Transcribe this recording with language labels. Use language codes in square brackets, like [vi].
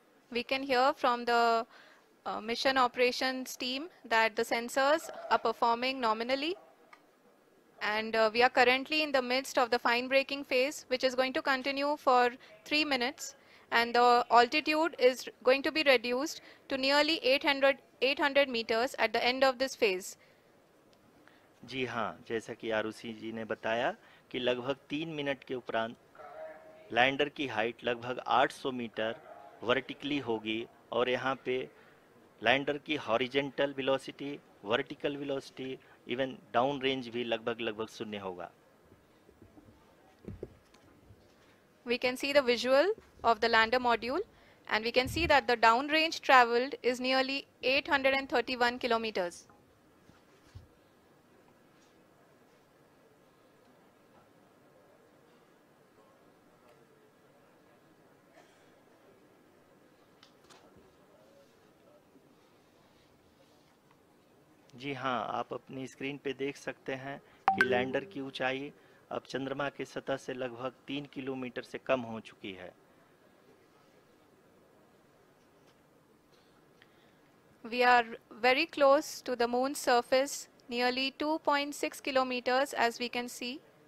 [en] We can hear from the mission operations team that the sensors are performing nominally, and we are currently in the midst of the fine braking phase, which is going to continue for 3 minutes, and the altitude is going to be reduced to nearly 800 meters at the end of this phase. [hi] जी हाँ, जैसा कि आरुषि जी ने बताया कि लगभग 3 minute के उपरांत lander की हाइट लगभग 800 मीटर वर्टिकली होगी और यहाँ पे लैंडर की horizontal velocity, vertical velocity, even down range भी लगभग शून्य होगा। [en] We can see the visual of the lander module and we can see that the down range traveled is nearly 831 kilometers. [hi] जी हाँ, आप अपनी स्क्रीन पे देख सकते हैं कि लैंडर की ऊंचाई अब चंद्रमा के सतह से लगभग 3 किलोमीटर से कम हो चुकी है। [en] We are very close to the moon's surface, nearly 2.6 kilometers as we can see.